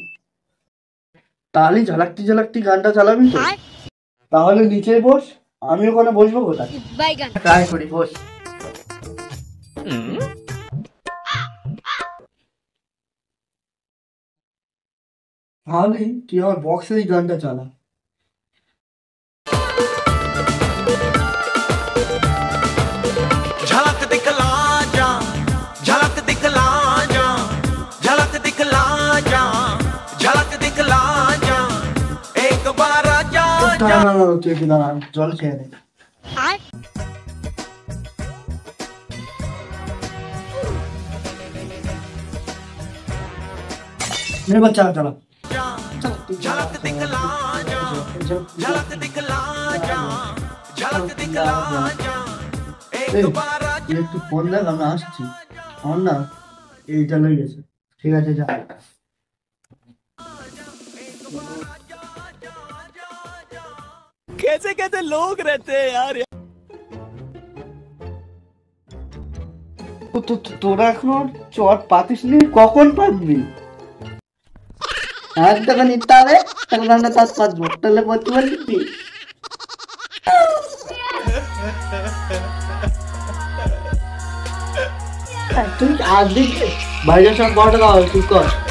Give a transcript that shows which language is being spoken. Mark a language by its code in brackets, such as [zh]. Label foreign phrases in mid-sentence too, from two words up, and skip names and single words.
[bn] তাহলে ঝালাকতি ঝালাকতি গানটা চালাবি তো? তাহলে নিচে বস, আমি ওখানে বসবো কোথায়? ট্রাই করি, বস। তাহলে তুই আমার বক্সে এই গানটা চালা। [hi] झलक दिखला जा, झलक दिखला जा, झलक दिखला जा, झलक दिखला जा, एक बार आजा जा। [bn] না তুই কি দাঁড়া, জল খেয়ে নে। [hi] मेरे बच्चा चला झलक दिखला जा, झलक दिखला जा, झलक दिखला जा, एक बार आजा। [bn] একটু ফোন দেখ, আমি আসছি। আমার না এইটা লই গেছে, ঠিক আছে যা। [hi] कैसे कैसे लोग रहते हैं यार। [bn] তোরা এখনো চট পাতিস নি, কখন পাতবি? আর তখন নিতে হবে, তখন আমরা তার পাতবো, তাহলে বলতে পারবি তুই? তুই আর দিকে বাইরের সব বড়টা দাও, তুই কর।